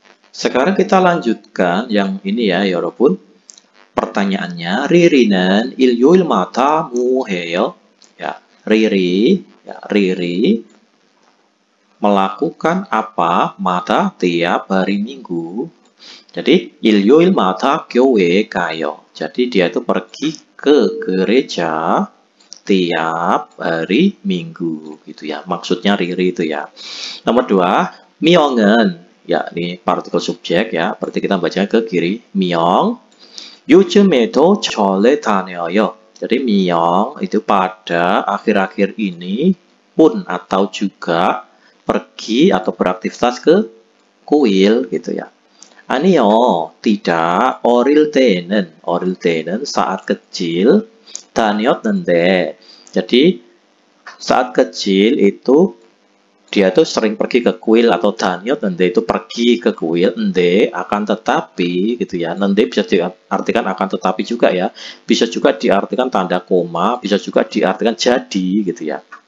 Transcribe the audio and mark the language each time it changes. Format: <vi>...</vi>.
<id>Sekarang kita lanjutkan yang ini ya,</id> <ko>여러분.</ko> <id>Pertanyaannya,</id> <ko>Riri는 일요일마다 뭐 해요?</ko> <id>Ya, Riri melakukan apa pada tiap hari Minggu. Jadi</id> <ko>일요일마다 교회에 가요.</ko> <id>Jadi dia itu pergi ke gereja tiap hari Minggu gitu ya. Maksudnya Riri itu ya. Nomor 2, 미영은 ya, ini partikel subjek ya. Berarti kita baca ke kiri.</id> <ko>미영 요즘에도 절에 다녀요.</ko> <id>Jadi Miyong itu pada akhir-akhir ini pun atau juga pergi atau beraktivitas ke kuil gitu ya.</id> <ko>아니요,</ko> <id>tidak.</id> <ko>어릴 때는</ko> <id>saat kecil,</id> <ko>다녔는데.</ko> <id>Jadi saat kecil itu dia tuh sering pergi ke kuil atau</id> <ko>다녔는데</ko> <id>itu pergi ke kuil.</id> <ko>근데</ko> <id>akan tetapi gitu ya. nanti bisa diartikan akan tetapi juga ya. Bisa juga diartikan tanda koma, bisa juga diartikan jadi gitu ya.</id>